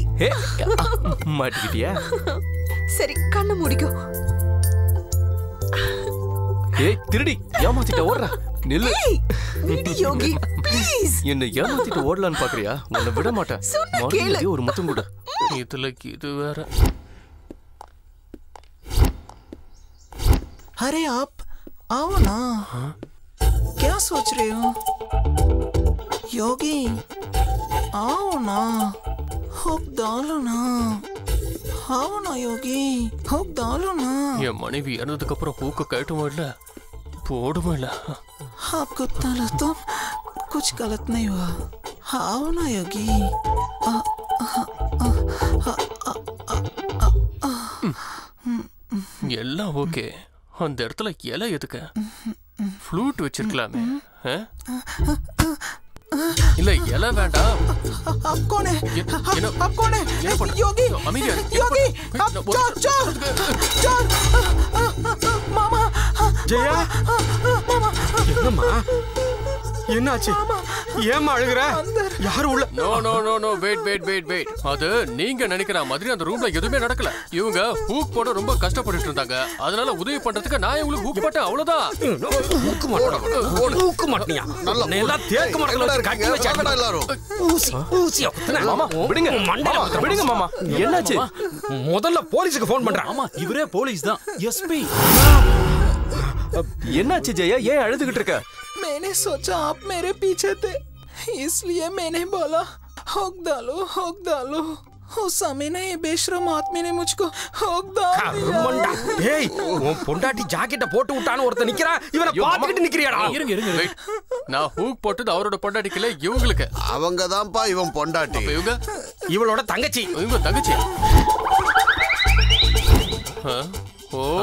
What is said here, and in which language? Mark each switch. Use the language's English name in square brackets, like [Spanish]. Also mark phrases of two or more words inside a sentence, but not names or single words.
[Tamil] மாட்டிக்கிட்டியா? சரி, கண்ணை மூடிக்கோ. ஏய், திருடி, ஏமாத்திட்ட ஓடுற. நில்லு. யோகி, ப்ளீஸ். என்ன ஏமாத்திட்டு ஓடலான்னு பாக்குறியா? உன்னை விட மாட்டேன். மறுபடியும் ஒரு முத்தம் கூட. இதுல இது வேற. [Hindi] अरे आप आओ ना, क्या सोच रहे हो? योगी आओ ना, हुक डालो ना, आओ ना योगी, हुक डालो ना. [Tamil] என் மனைவி இறந்ததுக்கு அப்புறம் ஹூக்க கட்டவும் இல்ல, போடவும் இல்ல. [Hindi] आपको तलब तो कुछ गलत नहीं हुआ. आओ ना योगी. [Tamil] எல்லாம் ஓகே. அந்த இடத்துல இலை எதுக்கு? ஃப்ளூட் வச்சிருக்கலாமே. இல்ல, இலை வேண்டாம். [Hindi] आप कौन है? आप कौन है? योगी, योगी, आप चोर, चोर, चोर. मामा. [Tamil] ஜெயா, என்னம்மா என்னாச்சு? ஏமா அழுகுற? யாரு உள்ள? நோ நோ நோ நோ, வெயிட் வெயிட் வெயிட் வெயிட். அது நீங்க நினைக்கிற மாதிரி அந்த ரூம்ல எதுவுமே நடக்கல. இவங்க ஹூக் போட ரொம்ப கஷ்டப்பட்டுட்டு இருந்தாங்க. அதனால உதவி பண்றதுக்கு நான் உங்களுக்கு ஹூக் போட்டேன், அவ்வளவுதான். ஹூக் மாட்டியா? நல்லா தேக்க மரங்கள கட்டி வச்சாங்க எல்லாரும். ஊசியா குத்துனா. மாமா விடுங்க. மாமா விடுங்க மாமா. என்னாச்சு? முதல்ல போலீஸ்க்கு ஃபோன் பண்றேன். ஆமா, இவரே போலீஸ் தான். எஸ்பி. என்னாச்சு ஜெயா? ஏன் அழுதுகிட்டு இருக்க? [Hindi] मैंने सोचा आप मेरे पीछे थे, इसलिए मैंने बोला होक डालो। उस समय ने बेशरम आदमी ने मुझको होक डाल दिया। [Tamil] ஏய் உன் பொண்டாட்டி ஜாக்கெட்ட போட்டு விட்டான்னு ஒருத்த நிக்கிறா, இவனை பாத்துக்கிட்டு நிக்கிறியாடா? இருங்க. நான் ஹூக் போட்டது அவரோட பொண்டாட்டிக்கல, இவங்களுக்கு. அவங்க தான்ப்பா இவன் பொண்டாட்டி. இவங்க இவளோட தங்கச்சி. இவங்க தங்கச்சி. ஓ